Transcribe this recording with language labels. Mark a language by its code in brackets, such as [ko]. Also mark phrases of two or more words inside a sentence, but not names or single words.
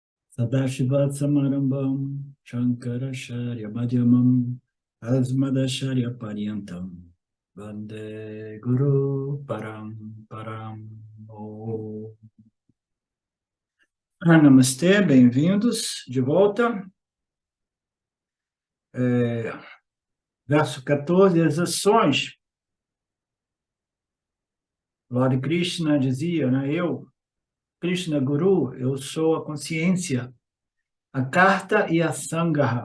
[sa] सदाशिवसमारम्भां शङ्कराचार्यमध्यमां अस्मदाचार्यपर्यन्तां वन्दे गुरु परम् परम् ॐ. [pt] Namastê, bem-vindos de volta. Verso 14, as ações. Lord Krishna dizia, né? Krishna Guru, eu sou a consciência, a carta e a sangha.